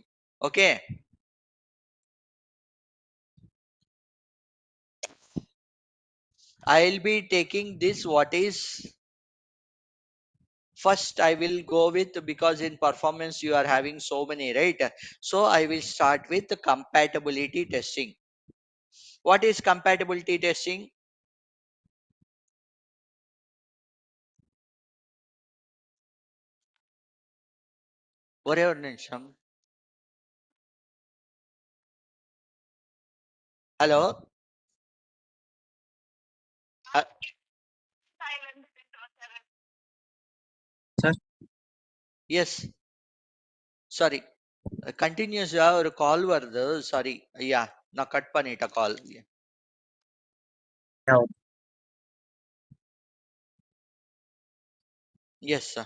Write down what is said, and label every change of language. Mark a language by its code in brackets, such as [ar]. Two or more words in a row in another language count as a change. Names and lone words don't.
[en] Okay, I'll be taking this. What is first? I will go with, because in performance you are having so many, right? So I will start with the compatibility testing. What is compatibility testing? [te] ఒరే ఒక నిమిషం. హలో. [en] Sir, Yes, sorry. [ta] Continuous ஒரு கால் வருது, சாரி. யா, நான் கட் பண்ணிட்டேன் கால். [en] yeah, Yes sir.